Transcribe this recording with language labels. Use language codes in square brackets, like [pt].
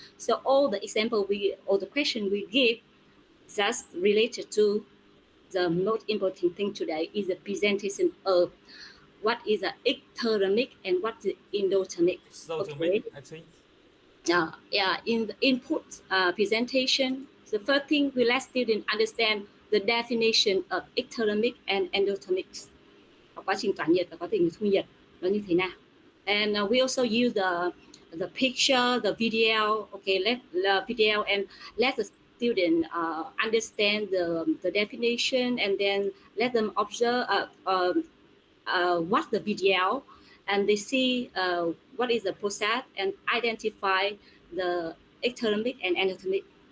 [en] So all the example or the question we give just related to the most important thing today is the presentation of what is the ectothermic and what is endothermic. Okay. I think. Yeah, in the input presentation, the first thing we let students understand the definition of ectothermic and endothermic. [vi] Quá trình tỏa nhiệt và quá trình thu nhiệt nó như thế nào. [en] And we also use the picture, the video. Okay, let the video and let the student understand the definition, and then let them observe watch the video, and they see what is the process and identify the ectothermic and endothermic.